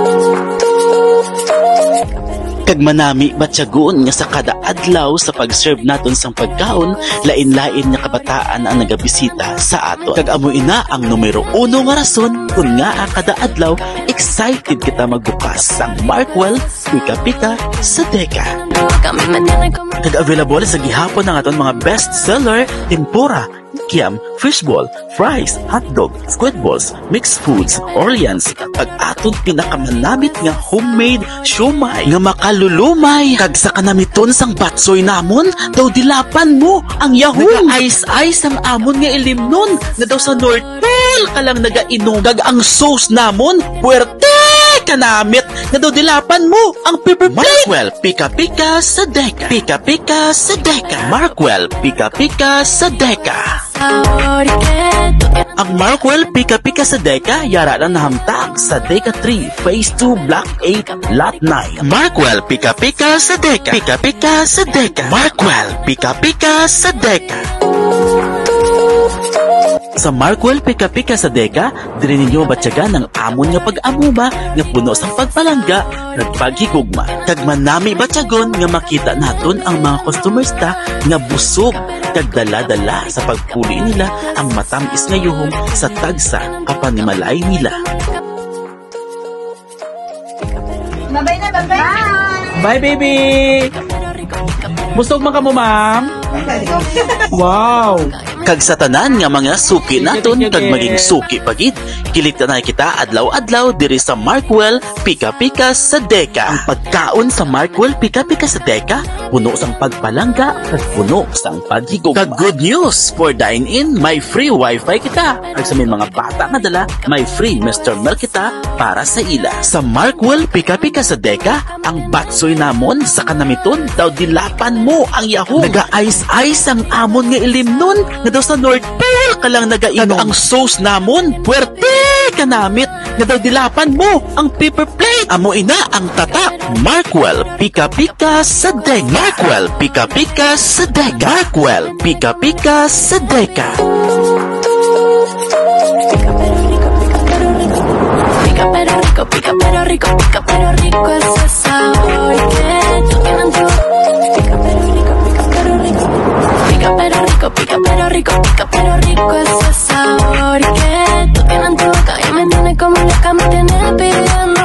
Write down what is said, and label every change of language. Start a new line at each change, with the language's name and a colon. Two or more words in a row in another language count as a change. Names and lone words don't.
Hiligaynon: Kag manami matyagoon nga sa kada adlaw sa pag-serve naton sang pagkaon, lain-lain nga kabataan ang nagabisita sa aton. Kag amo ina ang numero 1 nga rason kung nga kada adlaw excited kita magbukas sang Markwell Pika-Pika sa Deka. Kag available sa gihapon ng aton mga
English: best seller,
Hiligaynon: tempura, kiam, fishball, fries, hotdog,
English: squid balls, mixed foods,
Hiligaynon: Orleans, kag aton pinakamanamit nga homemade siomay nga makalulumay. Kag sa kanamiton sang batsoy namon, daw dilapan mo ang yahoo. Naga-ice-ice ang amon nga ilimnon na daw sa North Pole ka lang nagainom. Kag ang sauce namon, puwerte kanamit na daw dilapan mo ang
English: paper plate.
Hiligaynon: Markwell Pika-Pika sa Deka. Pika-Pika sa Deka. Markwell Pika-Pika sa Deka. Ang Markwell Pika-Pika sa Deka yara lang nahamtak sa Deka 3 Phase 2 Block 8 Lot 9. Markwell Pika-Pika sa Deka. Pika-Pika sa Deka. Markwell Pika-Pika sa Deka. Sa Markwell Pika-Pika sa Deka, diri ninyo batyagan ang amon nga pag-amuma nga puno sang pagpalangga kag paghigugma. Kag manami batyagon nga makita naton ang mga customers ta nga busog kag dala-dala sa pagpuli nila ang matamis nga yuhom sa tagsa kapanimalay nila.
English: Bye na, bye. Bye baby.
Hiligaynon: Busog man ka mo, ma'am? Wow! Kag sa tanan nga mga suki naton kag maging suki pagid, kilit na kita adlaw-adlaw diri sa Markwell Pika-Pika sa Deka. Ang pagkaon sa Markwell Pika-Pika sa Deka, puno sang pagpalangga kag puno sang paghigugma. Kag
English: good news for dine-in,
Hiligaynon: may
English: free wifi
Hiligaynon: kita. Kag sa may mga bata nga dala, may free Mr. Milk kita para sa ila. Sa Markwell Pika-Pika sa Deka, ang batsoy namon sa kanamiton daw dilapan mo ang yahoo. Naga-ice-ice ang amon nga ilimnon nga daw sa North Pole ka lang nagainom. Ang sauce namon, puwerte kanamit nga daw dilapan mo ang
English: paper plate.
Hiligaynon: Amo ina ang tatak. Markwell Pika-Pika sa Deka. Markwell Pika-Pika sa Deka. Markwell Pika-Pika sa Deka.
Spanish: Pica pero rico, pica pero rico, pica pero rico ese sabor que tú tienes tú. Pica pero rico, pica pero rico. Pica pero rico, pica pero rico, pica pero rico ese sabor que tú tienes tu boca y me tiene como loca, me tiene pidiendo más.